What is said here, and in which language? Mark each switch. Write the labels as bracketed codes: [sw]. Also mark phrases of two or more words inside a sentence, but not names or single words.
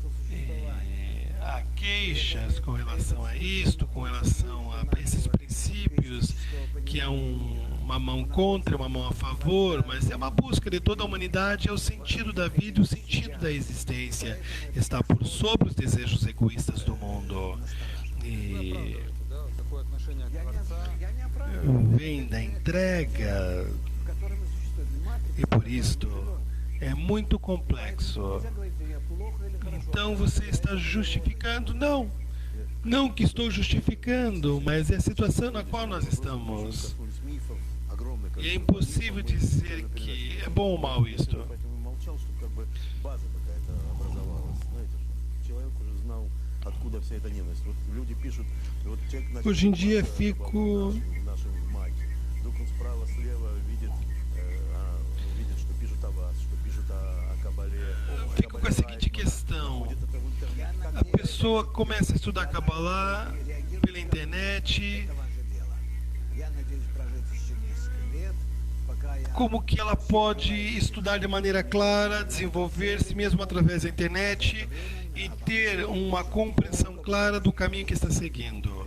[pt] Há queixas com relação a isto, com relação a esses princípios, que é uma mão contra, uma mão a favor, mas é uma busca de toda a humanidade, é o sentido da vida, o sentido da existência, está por sobre os desejos egoístas do mundo. E [ru] Да, вот такое отношение к Творца. [pt] vem da entrega, e por isto é muito complexo. Então você está justificando? Não, não que estou justificando, mas é a situação na qual nós estamos. E é impossível dizer que é bom ou mal isto. [ru] Поэтому молчал, чтобы как бы база какая-то образовалась. Знаете, чтобы человек уже знал, откуда вся эта ненависть. Вот люди пишут, и вот человек начал [pt] Hoje em dia [ru] копаться [pt] fico [ru] в нашем майке. Вдруг он справа, слева видит, видит, что пишут о вас, что пишут о Кабале. [pt] Fico com a seguinte questão. A pessoa começa a estudar Kabbalah pela internet, como que ela pode estudar de maneira clara, desenvolver-se mesmo através da internet e ter uma compreensão clara do caminho que está seguindo.